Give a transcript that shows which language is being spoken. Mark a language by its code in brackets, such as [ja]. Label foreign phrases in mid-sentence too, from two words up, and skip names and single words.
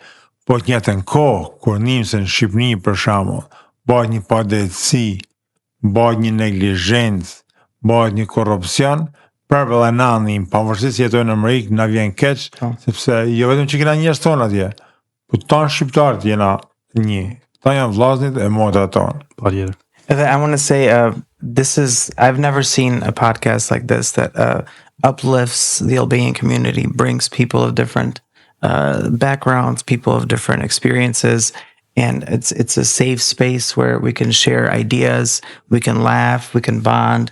[sq] Po të njëjtën kohë kur nimse në Shqipëri për shembull, bëhet një padrejtësi, bëhet një neglizhencë, bëhet një korrupsion, për vëllananin, pavarësisht se jetojnë në Amerikë, na vjen keq, sepse jo vetëm që kena njerëz tonë atje, po tanë shqiptarët jena një. Ta janë vllaznit e motrat tonë. Patjetër. [en] I want to say, I've never seen a podcast like this that uplifts the Albanian community, brings people of different backgrounds, people of different experiences, and it's a safe space where we can share ideas, we can laugh, we can bond.